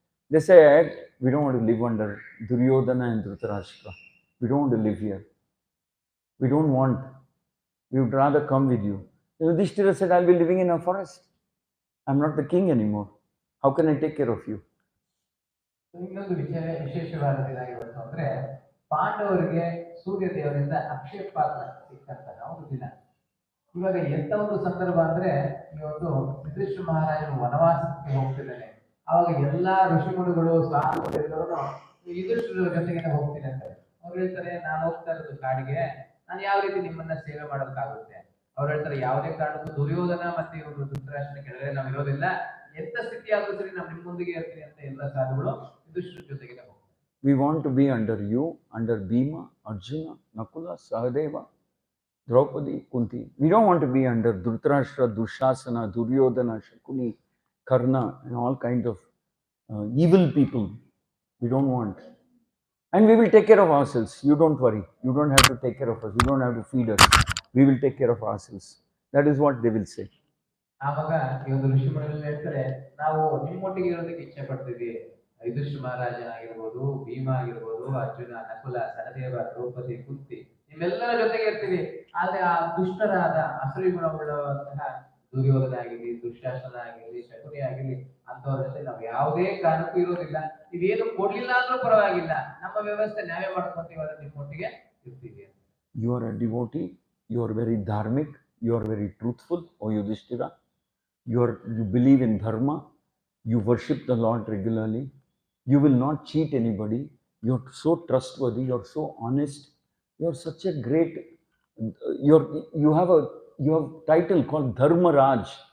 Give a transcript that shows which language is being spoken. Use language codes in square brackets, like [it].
[en] They said, we don't want to live under Duryodhana and Dhritarashtra. We don't want to live here. We don't want. We would rather come with you. Yudhishthira said, I'll be living in a forest. I'm not the king anymore. How can I take care of you? [kn] ಇನ್ನೊಂದು ವಿಶೇಷವಾದ ದಿನ ಇವತ್ತು ಅಂದ್ರೆ ಪಾಂಡವರಿಗೆ ಸೂರ್ಯ ದೇವರಿಂದ ಅಕ್ಷಯ ಪಾತ್ರ ಸಿಕ್ಕಂತಹ ಒಂದು ದಿನ. ಇವಾಗ ಎಂತ ಒಂದು ಸಂದರ್ಭ ಅಂದ್ರೆ ಇವತ್ತು ಯುಧಿಷ್ಠಿರ ಮಹಾರಾಜನು ವನವಾಸಕ್ಕೆ ಹೋಗ್ತಿದ್ದಾನೆ. ಅವಾಗ ಎಲ್ಲಾ ಋಷಿಮುನಿಗಳು ಸಾಧುಗಳು ಎಲ್ಲರೂ ಯುಧಿಷ್ಠಿರ ಜೊತೆಗೆ ಹೋಗ್ತೀನಿ ಅಂತಾರೆ. ಅವ್ರು ಹೇಳ್ತಾರೆ, ನಾನು ಹೋಗ್ತಾ ಇರೋದು ಕಾಡಿಗೆ, ನಾನು ಯಾವ ರೀತಿ ನಿಮ್ಮನ್ನ ಸೇವೆ ಮಾಡೋದಕ್ಕಾಗುತ್ತೆ? ಅವ್ರು ಹೇಳ್ತಾರೆ, ಯಾವುದೇ ಕಾರಣಕ್ಕೂ ದುರ್ಯೋಧನ ಮತ್ತೆ ಇವರು ಧೃತರಾಷ್ಟ್ರನ ಕೆಳಗಡೆ ನಾವು ಇರೋದಿಲ್ಲ, ಎಂತ ಸ್ಥಿತಿ ಆದ್ರೂ ಸರಿ ನಾವು ನಿಮ್ಮ ಮುಂದಿಗೆ ಇರ್ತೀನಿ ಅಂತ ಎಲ್ಲ ಸಾಧುಗಳು ಯುಧಿಷ್ಠಿರ ಜೊತೆಗೆ ಹೋಗ್ತಾರೆ. [en] We want to be under you, under Bhima, Arjuna, Nakula, Sahadeva, Draupadi, Kunti. We don't want to be under Dhritarashtra, Dushasana, Duryodhana, Shakuni, Karna, and all kinds of evil people. We don't want. And we will take care of ourselves. You don't worry. You don't have to take care of us. You don't have to feed us. We will take care of ourselves. That is what they will say. [kn] ಆವಾಗ ಈ ಒಂದು ಋಷಿಮುನಿಗಳು ಹೇಳ್ತಾರೆ, ನಾವು ನಿಮ್ಮೊಟ್ಟಿಗೆ ಇರೋದಕ್ಕೆ ಇಚ್ಛೆ ಪಡ್ತೀವಿ. ಯುಧಿಷ್ಠಿರ ಮಹಾರಾಜನಾಗಿರ್ಬೋದು, ಭೀಮ ಆಗಿರ್ಬೋದು, ಅರ್ಜುನ, ನಕುಲ, ಸಹದೇವ, ದ್ರೌಪದಿ, ಕುಂತಿ, ನಿಮ್ಮೆಲ್ಲರ ಜೊತೆಗೆ ಇರ್ತೀವಿ. ಆದ್ರೆ ಆ ದುಷ್ಟರಾದ ಅಸಲಿ ಗುಣವುಳ್ಳಂತಹ ದುರ್ಯೋಧನ ಆಗಿರ್ಲಿ, ದುಶ್ಯಾಸನ ಆಗಿರ್ಲಿ, ಶಕುನಿ ಆಗಿರ್ಲಿ, ಅಂತವ್ರ ಜೊತೆ ನಾವು ಯಾವುದೇ ಕಾರಣಕ್ಕೂ ಇರೋದಿಲ್ಲ. ಇದೇನು ಕೊಡ್ಲಿಲ್ಲ ಅಂದ್ರೂ ಪರವಾಗಿಲ್ಲ, ನಮ್ಮ ವ್ಯವಸ್ಥೆ ನಾವೇ ಮಾಡ್ಕೊಂತೀವಿ, ಅದನ್ನ ನಿಮ್ಮೊಟ್ಟಿಗೆ ಇರ್ತೀವಿ. [en] You are a devotee. You are very dharmic. You are very truthful, O Yudhishthira. You believe in dharma. You worship the Lord regularly. You will not cheat anybody. You are so trustworthy. You are so honest. You are such a great. You have a title called Dharmaraj.